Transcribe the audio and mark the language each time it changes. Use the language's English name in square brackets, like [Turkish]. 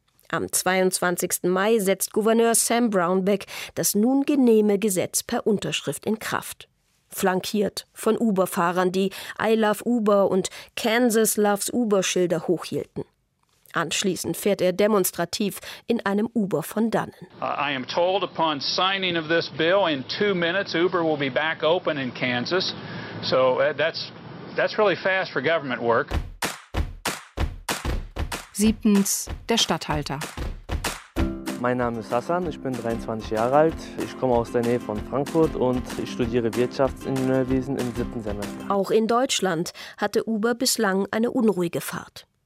[German] Am 22. Mai setzt Gouverneur Sam Brownback das nun genehme Gesetz per Unterschrift in Kraft. Flankiert von Uber-Fahrern, die [English] I love Uber [German] und [English] Kansas loves Uber- [German] Schilder hochhielten. Anschließend fährt er demonstrativ in einem Uber von dannen. [English] I am told upon signing of this bill in 2 minutes Uber will be back open in Kansas. So that's really fast for government work. [German] Siebtens, der Statthalter. Mein Name ist Hassan, ich bin 23 Jahre alt, ich komme aus der Nähe von Frankfurt und ich studiere Wirtschaftsingenieurwesen im 7. Semester. Auch in Deutschland hatte Uber bislang eine unruhige Fahrt.